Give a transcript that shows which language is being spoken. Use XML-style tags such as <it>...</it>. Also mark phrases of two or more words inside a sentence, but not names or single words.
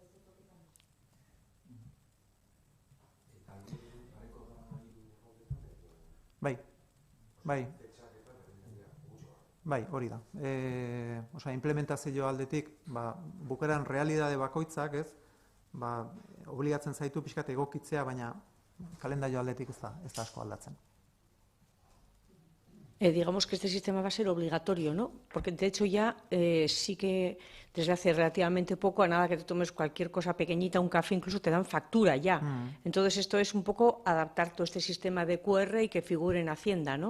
<eu>Bai, hori da. Implementazio aldetik, bukaeran realidade bakoitzak, ez, obligatzen zaitu pixkat egokitzea, baina kalendario aldetik ez da asko aldatzen.</eu> <es>Digamos que este sistema va a ser obligatorio, ¿no? Porque de hecho ya sí que desde hace relativamente poco, a nada que te tomes cualquier cosa pequeñita, un café, incluso te dan factura ya. Entonces esto es un poco adaptar todo este sistema de QR y que figure en Hacienda, ¿no?</es>